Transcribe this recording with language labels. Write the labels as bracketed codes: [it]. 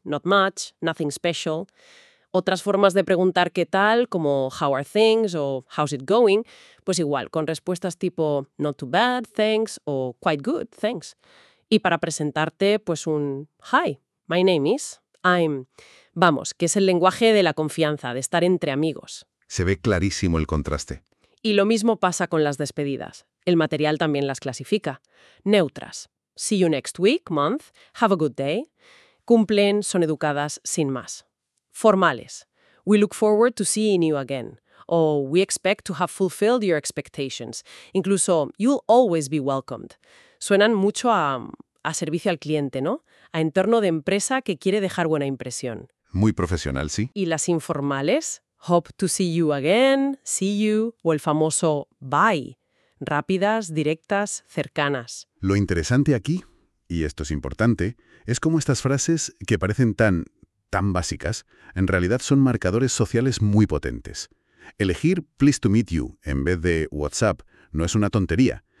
[en] Not much, nothing special. [es] Otras formas de preguntar qué tal, como [en] how are things [es] o [en] how's it going, [es] pues igual, con respuestas tipo [en] not too bad, thanks [es] o [en] quite good, thanks. [es] Y para presentarte, pues un [en] hi, my name is, I'm. [es] Vamos, que es el lenguaje de la confianza, de estar entre amigos. Se ve clarísimo el contraste. Y lo mismo pasa con las despedidas. El material también las clasifica. Neutras. [en] See you next week, month, have a good day. [es] Cumplen, son educadas, sin más. Formales. [en] We look forward to seeing you again. O we expect to have fulfilled your expectations. Incluso, you'll always be welcomed. [es] Suenan mucho a servicio al cliente, ¿no? A entorno de empresa que quiere dejar buena impresión. Muy profesional, sí. Y las informales. [en] Hope to see you again, see you. [es] O el famoso bye. Rápidas, directas, cercanas. Lo interesante aquí, y esto es importante, es cómo estas frases, que parecen tan tan básicas, en realidad son marcadores sociales muy potentes. Elegir [en] «Please to meet you» [es] en vez de «WhatsApp» no es una tontería.